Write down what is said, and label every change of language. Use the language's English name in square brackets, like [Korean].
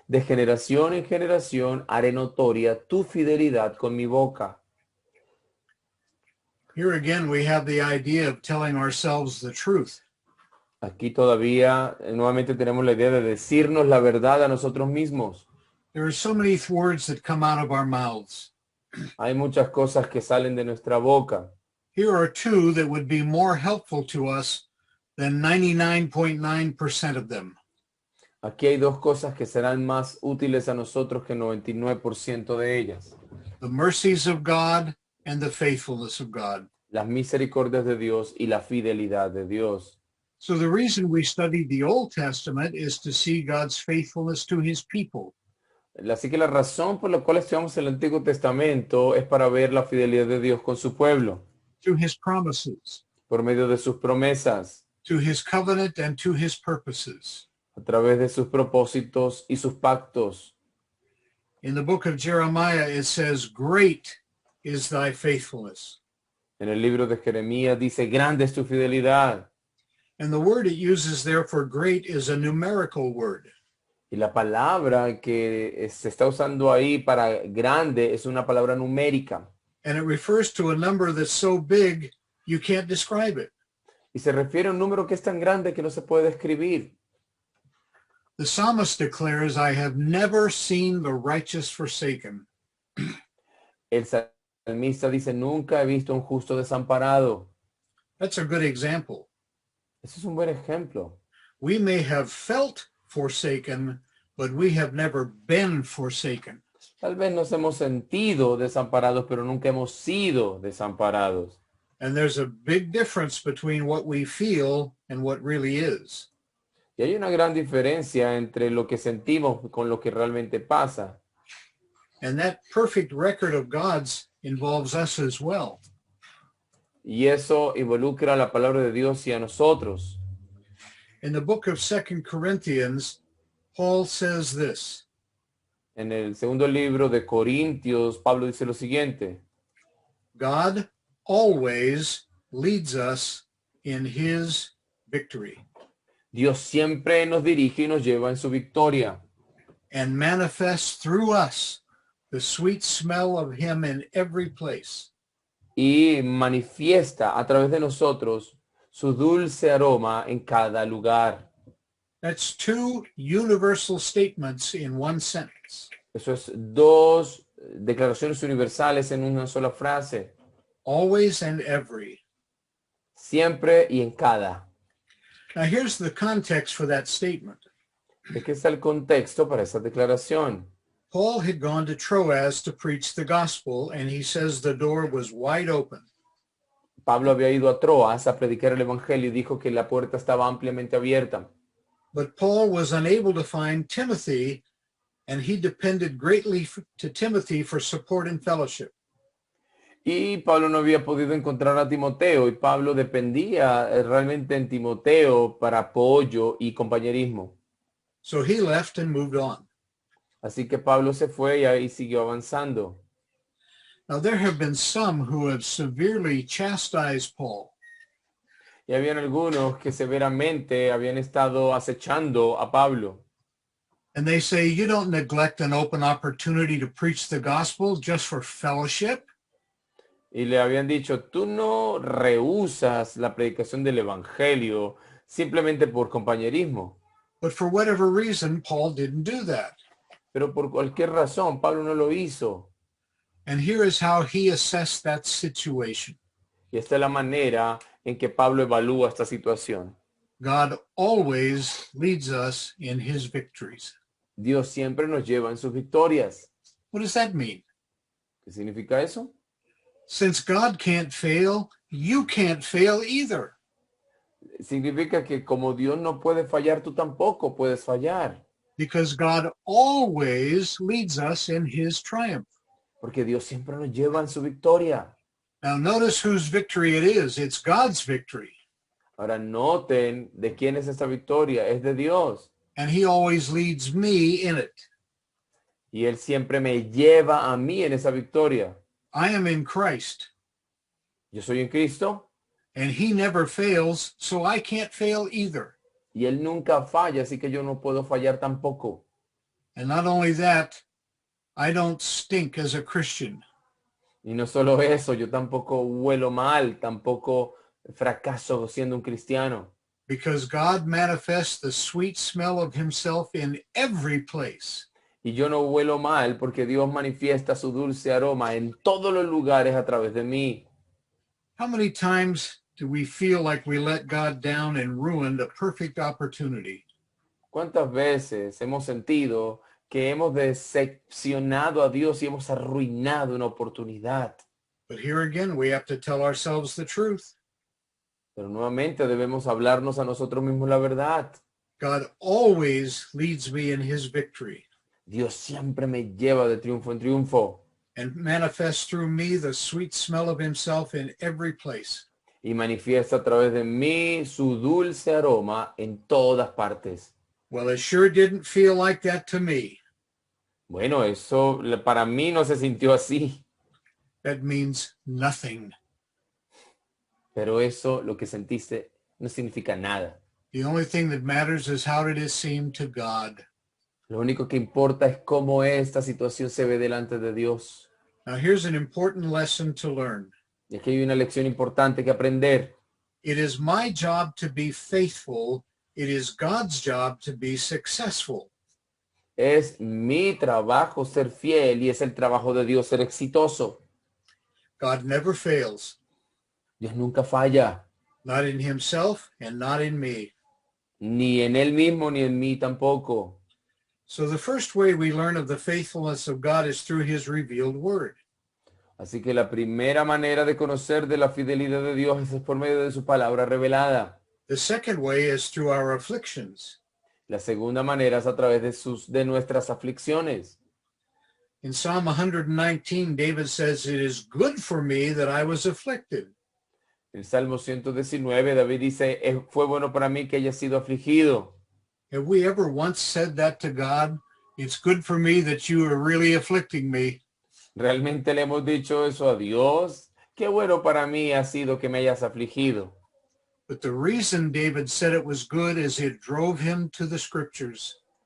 [Spanish] De generación en generación haré notoria tu fidelidad con mi boca. [English] Here again, we have the idea of telling ourselves the truth. [Spanish] Aquí todavía nuevamente tenemos la idea de decirnos la verdad a nosotros mismos. [English] There are so many words that come out of our mouths. [Spanish] Hay muchas cosas que salen de nuestra boca. [English] Here are two that would be more helpful to us than 99.9% of them. [Spanish] Aquí hay dos cosas que serán más útiles a nosotros que el 99% de ellas. [English] The mercies of God and the faithfulness of God. [Spanish] Las misericordias de Dios y la fidelidad de Dios. [English] So the reason we study the Old Testament is to see God's faithfulness to his people. [Spanish] Así que la razón por la cual estudiamos el Antiguo Testamento es para ver la fidelidad de Dios con su pueblo, [English] To his promises, [Spanish] por medio de sus promesas, [English] to his covenant, and to his purposes. [Spanish] a través de sus propósitos y sus pactos. [English] In the book of Jeremiah, it says, "Great is thy faithfulness." [Spanish] En el libro de Jeremías dice, grande es tu fidelidad. [English] And the word it uses there for great is a numerical word. [Spanish] Y la palabra que se está usando ahí para grande es una palabra numérica. [English] And it refers to a number that's so big you can't describe it. [Spanish] Y se refiere a un número que es tan grande que no se puede describir. [English] The psalmist declares, "I have never seen the righteous forsaken." [Spanish] El salmista dice, nunca he visto a un justo desamparado. [English] That's a good example. [Spanish] Ese es un buen ejemplo. [English] We may have felt forsaken, but we have never been forsaken. [Spanish] Tal vez nos hemos sentido desamparados, pero nunca hemos sido desamparados. [English] And there's a big difference between what we feel and what really is. [Spanish] Y hay una gran diferencia entre lo que sentimos con lo que realmente pasa. [English] And that perfect record of God's involves us as well. [Spanish] Y eso involucra la palabra de Dios y a nosotros. [English] In the book of 2 Corinthians, Paul says this, [Spanish] En el segundo libro de Corintios, Pablo dice lo siguiente: [English] "God always leads us in his victory [Spanish] Dios siempre nos dirige y nos lleva en su victoria [English] and manifests through us the sweet smell of him in every place." [Spanish] y manifiesta a través de nosotros su dulce aroma en cada lugar. [English] That's two universal statements in one sentence. [Spanish] Eso es dos declaraciones universales en una sola frase. [English] Always and every. [Spanish] Siempre y en cada. [English] Now here's the context for that statement. [Spanish] ¿De qué está el contexto para esa declaración? [English] Paul had gone to Troas to preach the gospel, and he says the door was wide open. [Spanish] Pablo había ido a Troas a predicar el evangelio y dijo que la puerta estaba ampliamente abierta. [English] But Paul was unable to find Timothy, and he depended greatly to Timothy for support and fellowship. [Spanish] Y Pablo no había podido encontrar a Timoteo y Pablo dependía realmente en Timoteo para apoyo y compañerismo. [English] So he left and moved on. [Spanish] Así que Pablo se fue y ahí siguió avanzando. [English] Now, there have been some who have severely chastised Paul. [Spanish] Y habían algunos que severamente habían estado acechando a Pablo. [English] And they say, you don't neglect an open opportunity to preach the gospel just for fellowship. [Spanish] Y le habían dicho, tú no rehusas la predicación del evangelio simplemente por compañerismo. [English] But for whatever reason, Paul didn't do that. [Spanish] Pero por cualquier razón, Pablo no lo hizo. [English] And here is how he assessed that situation. [Spanish] Y esta es la manera en que Pablo evalúa esta situación. [English] God always leads us in his victories. [Spanish] Dios siempre nos lleva en sus victorias. [English] What does that mean? [Spanish] ¿Qué significa eso? [English] Since God can't fail, you can't fail either. [Spanish] Significa que como Dios no puede fallar, tú tampoco puedes fallar. [English] Because God always leads us in his triumph. [Spanish] Porque Dios siempre nos lleva en su victoria. [English] Now notice whose victory it is. It's God's victory. [Spanish] Ahora noten de quién es esta victoria. Es de Dios. [English] And he always leads me in it. [Spanish] Y Él siempre me lleva a mí en esa victoria. [English] I am in Christ. [Spanish] Yo soy en Cristo [English] And he never fails, so I can't fail either. [Spanish] y Él nunca falla, así que yo no puedo fallar tampoco. [English] And not only that, I don't stink as a Christian. [Spanish] Y no solo eso, yo tampoco huelo mal, tampoco fracaso siendo un cristiano. [English] Because God manifests the sweet smell of himself in every place. [Spanish] Y yo no huelo mal porque Dios manifiesta su dulce aroma en todos los lugares a través de mí. [English] How many times do we feel like we let God down and ruined a perfect opportunity? [Spanish] ¿Cuántas veces hemos sentido que hemos decepcionado a Dios y hemos arruinado una oportunidad? [English] But here again, we have to tell ourselves the truth. [Spanish] Pero nuevamente debemos hablarnos a nosotros mismos la verdad. [English] God always leads me in his victory [Spanish] Dios siempre me lleva de triunfo en triunfo [English] and manifests through me the sweet smell of himself in every place. [Spanish] y manifiesta a través de mí su dulce aroma en todas partes. [English] Well, it sure didn't feel like that to me. [Spanish] Bueno, eso para mí no se sintió así, [English] That means nothing. [Spanish] pero eso lo que sentiste no significa nada. [English] The only thing that matters is how did it seem to God. [Spanish] Lo único que importa es cómo esta situación se ve delante de Dios. [English] Now, here's an important lesson to learn. [Spanish] Y aquí hay una lección importante que aprender. [English] It is my job to be faithful. It is God's job to be successful. [Spanish] Es mi trabajo ser fiel y es el trabajo de Dios ser exitoso. [English] God never fails, [Spanish] Dios nunca falla, [English] not in himself and not in me. [Spanish] ni en Él mismo ni en mí tampoco. [English] So the first way we learn of the faithfulness of God is through his revealed word. [Spanish] Así que la primera manera de conocer de la fidelidad de Dios es por medio de su palabra revelada. [English] The second way is through our afflictions. [Spanish] La segunda manera es a través de nuestras aflicciones. [English] In Psalm 119, David says, it is good for me that I was afflicted. [Spanish] En Salmo 119, David dice, fue bueno para mí que haya sido afligido. [English] Have we ever once said that to God? It's good for me that you are really afflicting me. [Spanish] ¿Realmente le hemos dicho eso a Dios? Qué bueno para mí ha sido que me hayas afligido. [English] But the reason David said it was good is it drove him to the scriptures.